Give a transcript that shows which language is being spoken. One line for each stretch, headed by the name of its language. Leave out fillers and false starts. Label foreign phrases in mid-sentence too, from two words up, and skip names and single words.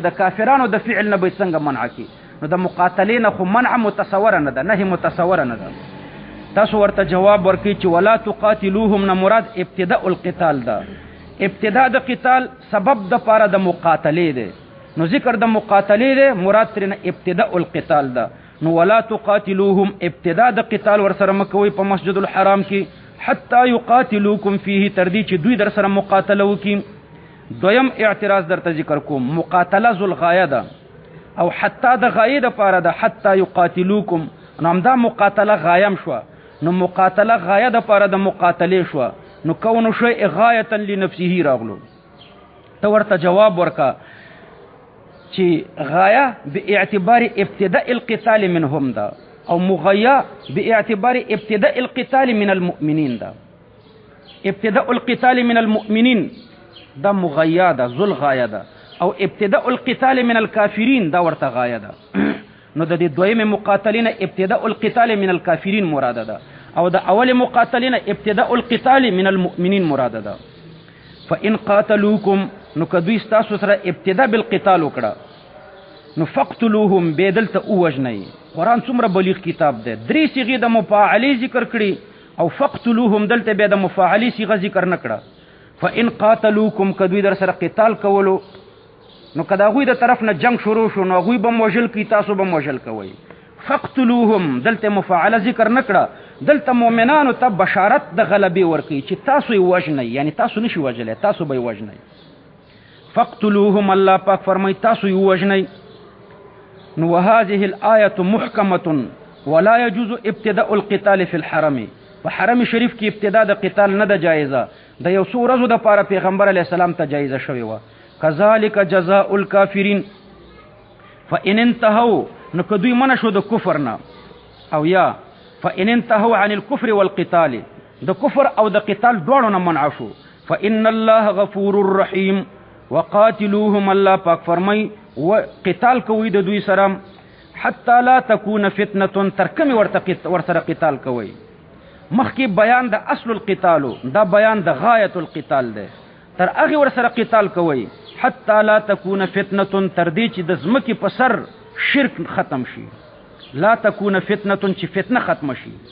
Pashto: د کافرانو د فعل نه به څنګه منع کی نو د مقاتله نه خو منع متصور نه ده نه متصور نه ده تاسو ورته جواب ورکړي چې
Arabic: ولا تقاتلوهم
Pashto: نه مراد
Arabic: ابتداء القتال
Pashto: ده ابتداء د قتال سبب د پاره د مقاتله ده نو ذکر د مقاتله ده مراد ترنه ابتداء القتال ده نو
Arabic: ولا تقاتلوهم
Pashto: ابتداء د قتال ور سره مکوي په مسجد الحرام کې
Arabic: حتا يقاتلوكم فيه
Pashto: تردي چې دوی در سره مقاتله وکي دویم اعتراض درته ذکر کوم مقاتله ذل غایه ده او حتا د غایه د پاره ده
Arabic: حتا يقاتلوكم
Pashto: نو همدا مقاتله غایم شو نو مقاتله غایه د پاره د مقاتله شو نو کونو شی غایه لنفسه راغلو ته ورته جواب ورکا چې غایه
Arabic: باعتبار ابتداء القتال منهم
Pashto: ده او مغیا
Arabic: باعتبار ابتداء القتال من المؤمنين
Pashto: ده
Arabic: ابتداء القتال من المؤمنين
Pashto: ده مغیا ده ذل غایه ده او
Arabic: ابتداء القتال من الكافرين
Pashto: ده ورته غایه ده نو د دې دویمه مقاتلین
Arabic: ابتداء القتال من الكافرين
Pashto: مراد ده او د اول مقاتلین
Arabic: ابتداء القتال من المؤمنين
Pashto: مراد ده
Arabic: فان قاتلوكم
Pashto: نو کدوې تاسو سره
Arabic: ابتداء بالقتال
Pashto: وکړه نو فقتلوهم بدلته اوجنی قران څومره بلیغ کتاب ده درې صيغې د مفاعله ذکر کړي او فقتلوهم دلته به د مفاعله صيغه ذکر نکړه
Arabic: فان قاتلوكم
Pashto: کدوې در سره قتال کولو نو کدا غوی د طرف نه جنگ شروع شو نو غوی بم وجل کی تاسو بم وجل کوي فقتلوهم دلته مفاعله ذکر نکړه دلته مؤمنانو ته بشارت د غلبي ورکی چې تاسو یې وجنئ یعنی تاسو نشي وجلای تاسو به وجنئ فقتلوهم الله پاک فرمای تاسو یې وجنئ نو
Arabic: وهذه الايه محكمه ولا يجوز ابتداء القتال في الحرم
Pashto: په حرم شریف کې ابتدا د قتال نه ده جایزه د یو څو ورځو د پاره پیغمبر
Arabic: علی السلام
Pashto: ته جایزه شوی و
Arabic: کذالک جزاء الکافرین فان انتهوا
Pashto: نو کدوی منع شو د کفر نه او یا
Arabic: فان انتهوا عن الكفر والقتال
Pashto: د کفر او د قتال دواړو نه منع شو
Arabic: فان الله غفور رحیم وقاتلوهم
Pashto: الله پاک فرمای وقتال کوي د دوی سره
Arabic: حتا لا تكون فتنه
Pashto: ترکم ورسره قتال کوي مخکې بیان د
Arabic: اصل القتال
Pashto: دا بیان د
Arabic: غایت القتال
Pashto: ده تر هغه ورسره قتال کوي
Arabic: حتا لا تكون فتنه
Pashto: تر دې چې د زمکه په سر شرک ختم شي
Arabic: لا تكون فتنه
Pashto: چې فتنه ختم شي